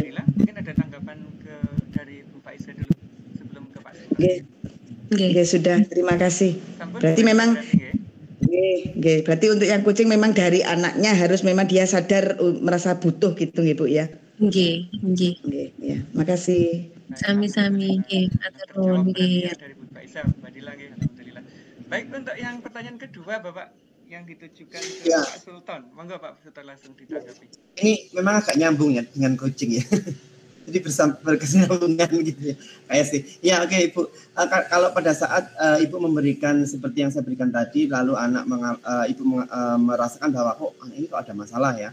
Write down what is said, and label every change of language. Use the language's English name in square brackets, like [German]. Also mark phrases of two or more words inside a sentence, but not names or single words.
[Indonesian] Mungkin ada tanggapan dari Bu Faiza dulu sebelum ke Pak Sultan. Oke, sudah. Terima kasih. Berarti memang berarti untuk yang coaching memang dari anaknya harus memang dia sadar merasa butuh gitu ya Bu ya. Nggih. Ya, makasih. [Javanese] Sami-sami nggih, matur nuwun nggih. [Indonesian] Dari Bu Faiza, Mbak Dila nggih, alhamdulillah. Baik, untuk yang pertanyaan kedua Bapak yang ditujukan ke Pak Sultan. Monggo Pak Sultan langsung ditanggapi. Ini memang agak nyambung ya dengan coaching ya. Jadi berkesinambungan gitu ya. Kayak sih. Ya oke Ibu. Kalau pada saat Ibu memberikan seperti yang saya berikan tadi, lalu anak Ibu merasakan bahwa ini kok ada masalah ya.